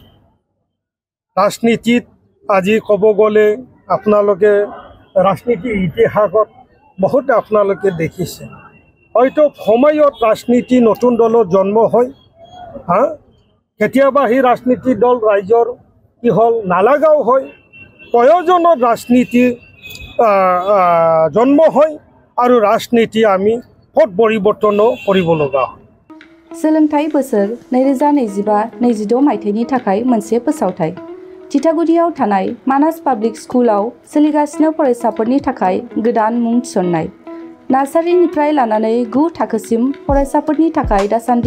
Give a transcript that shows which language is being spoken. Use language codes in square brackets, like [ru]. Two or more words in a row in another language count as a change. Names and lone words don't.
[as] ৰাজনীতিত আজি ক'ব গ'লে আপোনালোকে ৰাজনীতিৰ ইতিহাসত বহুত আপোনালোকে দেখিছে হয়তো সময়ত ৰাজনীতি নতুন দলত জন্ম হয় কেতিয়াবা সেই ৰাজনীতি দল ৰাইজৰ কি হ'ল নালাগাও হয় প্ৰয়োজনত ৰাজনীতি জন্ম হয় আৰু ৰাজনীতি আমি পথ পৰিৱৰ্তনো কৰিব লগা হয় [brx] सोलोंथाइ बोसोर 2025-26 मायथाइनि थाखाय मोनसे फोसावथाइ थिथागुरियाव थानाय मानास पाब्लिक स्कुलाव सोलिगासिनो फरायसाफोरनि थाखाय गोदान मुं थिसननाय नार्सारिनिफ्राय लानानै 9 थाखोसिम फरायसाफोरनि थाखाय दासान्दि